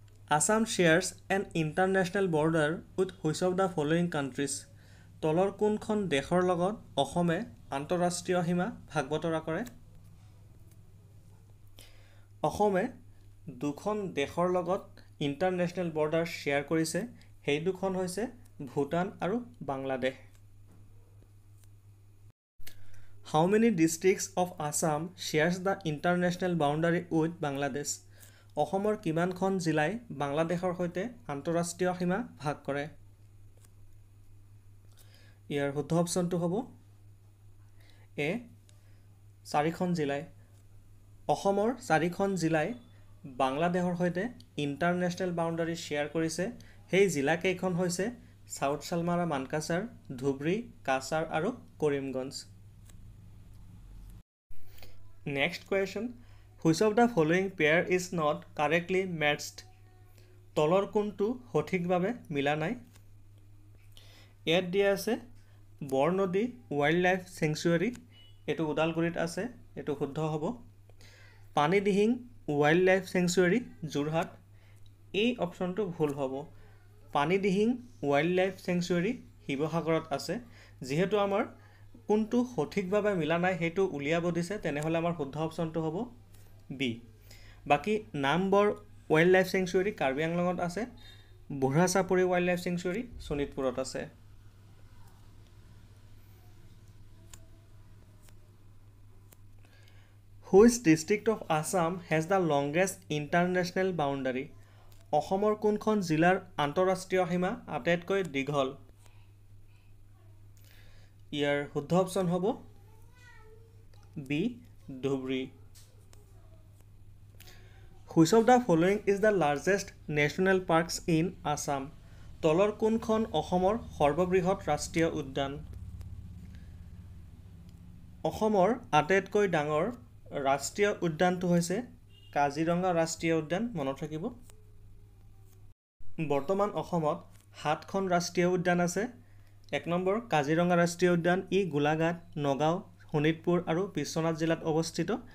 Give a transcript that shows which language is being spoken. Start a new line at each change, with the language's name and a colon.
English: Assam shares an international border with which of the following countries?
Assamese: তলৰ কোনখন দেশৰ লগত অসমে আন্তঃৰাষ্ট্ৰীয় সীমা ভাগ বতৰা কৰে? অসমে দুখন দেশৰ লগত ইণ্টাৰনেশ্যনেল বৰ্ডাৰ শ্বেয়াৰ কৰিছে। সেই দুখন হৈছে ভূটান আৰু Bangladesh.
English: How many districts of Assam shares the international boundary with Bangladesh?
Assamese: অসমৰ কিমানখন জিলাই বাংলাদেশৰ সৈতে আন্তঃৰাষ্ট্ৰীয় সীমা ভাগ কৰে? ইয়াৰ শুদ্ধ অপশ্যনটো হ'ব এ 4খন জিলাই। অসমৰ 4খন জিলাই বাংলাদেশৰ সৈতে ইণ্টাৰনেশ্যনেল বাউণ্ডাৰী শ্বেয়াৰ কৰিছে। সেই জিলাকেইখন হৈছে চাউথ চালমাৰা মানকাছাৰ, ধুবুৰী, কাছাৰ আৰু Karimganj.
English: Next question. Which of the following pair is not correctly matched?
Assamese: তলৰ কোনটো সঠিকভাৱে মিলা নাই? ইয়াত দিয়া আছে বৰনদী ৱাইল্ড লাইফ চেংচুৱেৰী, এইটো ওদালগুৰিত আছে, এইটো শুদ্ধ হ'ব। Panidihing wild life sanctuary Jorhat, এই অপশ্যনটো ভুল হ'ব। পানীদিহিং ৱাইল্ড লাইফ চেংচুৱেৰী শিৱসাগৰত আছে। যিহেতু আমাৰ কোনটো সঠিকভাৱে মিলা নাই সেইটো উলিয়াব দিছে, তেনেহ'লে আমাৰ শুদ্ধ অপশ্যনটো হ'ব বি। বাকী Nambor wild life sanctuary Karbi আংলঙত আছে। বুঢ়া চাপৰি ৱাইল্ড লাইফ চেংচুৱেৰী শোণিতপুৰত আছে।
English: Which district of Assam has the longest international boundary?
Assamese: অসমৰ কোনখন জিলাৰ আন্তঃৰাষ্ট্ৰীয় সীমা আটাইতকৈ দীঘল? ইয়াৰ শুদ্ধ অপশ্যন হ'ব B Dhubri.
English: Which of the following is the largest national parks in Assam?
Assamese: তলৰ কোনখন অসমৰ সৰ্ববৃহৎ ৰাষ্ট্ৰীয় উদ্যান? অসমৰ আটাইতকৈ ডাঙৰ ৰাষ্ট্ৰীয় উদ্যানটো হৈছে কাজিৰঙা ৰাষ্ট্ৰীয় উদ্যান, মনত ৰাখিব। বৰ্তমান অসমত 7খন ৰাষ্ট্ৰীয় উদ্যান আছে। 1 নম্বৰ কাজিৰঙা ৰাষ্ট্ৰীয় উদ্যান, ই গোলাঘাট, নগাঁও, শোণিতপুৰ আৰু বিশ্বনাথ জিলাত অৱস্থিত।